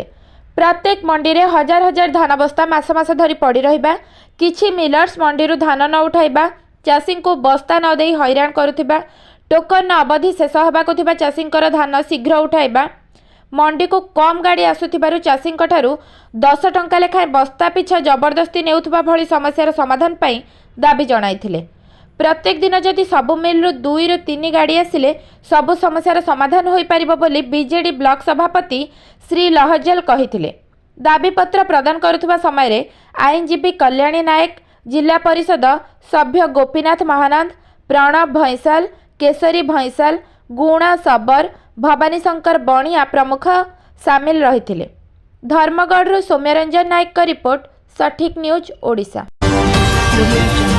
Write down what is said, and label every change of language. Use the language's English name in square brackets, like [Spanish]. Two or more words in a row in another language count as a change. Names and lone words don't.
[Odia] ପ୍ରତ୍ୟେକ ମଣ୍ଡି ରେ ହଜାର ହଜାର ଧାନ ବସ୍ତା ମାସ ମାସ ଧରି ପଡ଼ି ରହିବା, କିଛି ମିଲର୍ସ ମଣ୍ଡି ଧାନ ନ ଉଠାଇବା, ଚାଷୀ କୁ ବସ୍ତା ନ ଦେଇ ହଇରାଣ କରୁଥିବା, ଟୋକନ ଅବଧି ଶେଷ ହେବାକୁ ଥିବା ଚାଷୀଙ୍କର ଧାନ ଶୀଘ୍ର ଉଠାଇବା, ମଣ୍ଡି କୁ କମ ଗାଡ଼ି ଆସୁଥିବାରୁ ଚାଷୀଙ୍କ ଠାରୁ 10 ଟଙ୍କା ଲେଖାଏଁ ବସ୍ତା ପିଛା ଜବରଦସ୍ତି ନେଉଥିବା ଭଳି ସମସ୍ୟାର ସମାଧାନ ପାଇଁ ଦାବି ଜଣାଇଥିଲେ। ପ୍ରତ୍ୟେକ ଦିନ ଯଦି ସବୁ ମିଲରୁ 2 ରୁ 3 ଗାଡ଼ି ଆସିଲେ ସବୁ ସମସ୍ୟାର ସମାଧାନ ହୋଇ ପାରିବ ବୋଲି ବିଜେଡି ବ୍ଲକ ସଭାପତି ଶ୍ରୀ ଲହଜଲ କହିଥିଲେ। ଦାବିପତ୍ର ପ୍ରଦାନ କରୁଥିବା ସମୟ ରେ ଆଇନଜୀବୀ କଲ୍ୟାଣୀ ନାୟକ, ଜିଲ୍ଲା ପରିଷଦ ସଭ୍ୟ ଗୋପୀନାଥ ମହାନନ୍ଦ, ପ୍ରଣବ ଭୈଁସାଳ, କେଶରୀ ଭୈଁସାଳ, ଗୁଣା ସବର, ଭବାନୀ ଶଙ୍କର ବଣିଆ ପ୍ରମୁଖ ସାମିଲ ରହିଥିଲେ। ଧର୍ମଗଡ଼ ସୌମ୍ୟରଞ୍ଜନ ନାୟକ କା ରିପୋର୍ଟ, ସଠିକ ନ୍ୟୁଜ ଓଡ଼ିଶା।